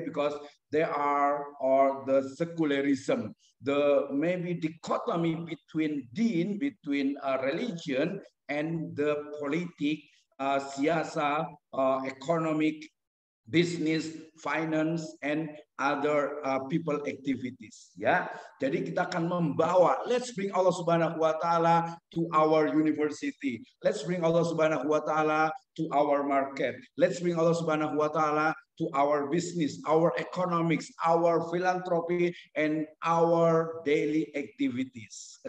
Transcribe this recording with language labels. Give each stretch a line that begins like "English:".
English: Because they are or the secularism, the maybe dichotomy between deen, between religion and the politic, siyasa, economic, business, finance, and other people activities.
Indonesian: Ya, jadi kita akan membawa.
English: Let's bring Allah Subhanahu Wa Taala to our university. Let's bring Allah Subhanahu Wa Taala to our market. Let's bring Allah Subhanahu Wa Taala to our business, our economics, our philanthropy, and our daily activities.